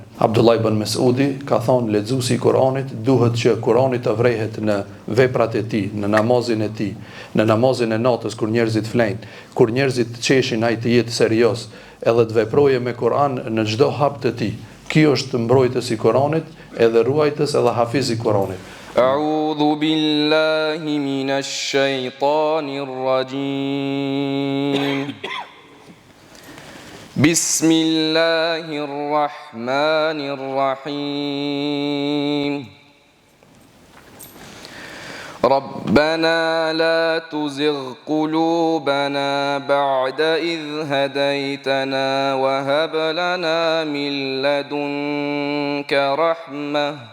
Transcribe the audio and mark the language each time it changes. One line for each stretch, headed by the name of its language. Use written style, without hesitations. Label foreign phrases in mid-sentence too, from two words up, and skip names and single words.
Albanian: Abdullah ibn Mesudi ka thonë, lexuesi i Kur'anit duhet që Kur'ani të vrehet në veprat e tij, në namazin e tij, në namazin e natës kur njerëzit flejnë, kur njerëzit qeshin ai të jetë serioz, edhe të veproje me Kur'an në çdo hap të tij. Ky është mbrojtës i Kur'anit, edhe ruajtës edhe hafiz i Kur'anit.
Arabic: أعوذ بالله من الشيطان الرجيم. بسم الله الرحمن الرحيم. ربنا لا تزغ قلوبنا بعد إذ هديتنا وهب لنا من لدنك رحمة